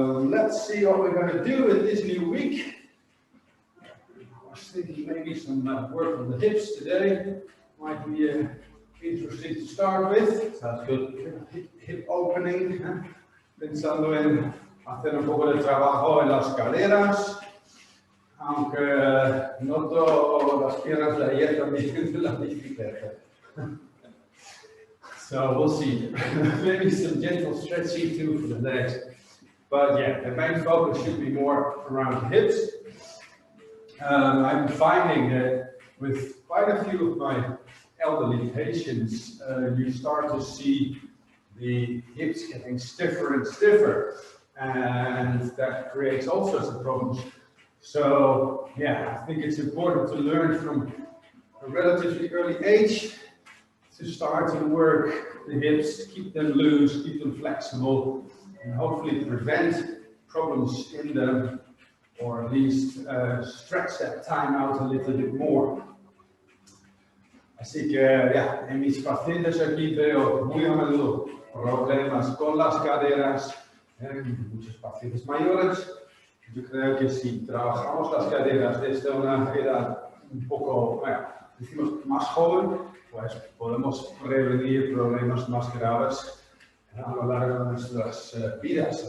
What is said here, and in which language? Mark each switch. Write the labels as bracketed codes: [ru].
[en] Let's see what we're going to do with this new week. I was thinking maybe some work on the hips today might be interesting to start with. Sounds good. Hip opening. [es] Pensando en hacer un poco de trabajo en las caderas. Aunque noto las piernas de ayer también de la bicicleta. [en] So we'll see. Maybe some gentle stretching too for the legs. But yeah, the main focus should be more around the hips. I'm finding that with quite a few of my elderly patients, you start to see the hips getting stiffer and stiffer. And that creates all sorts of problems. So, yeah, I think it's important to learn from a relatively early age to start to work the hips, keep them loose, keep them flexible, and hopefully prevent problems in them, or at least stretch that time out a little bit more. [es] Así que, ya, en mis pacientes aquí veo muy a menudo problemas con las caderas, muchos pacientes mayores. Yo creo que si trabajamos las caderas desde una edad un poco, bueno, decimos más joven, pues podemos prevenir problemas más graves a lo largo de nuestras vidas.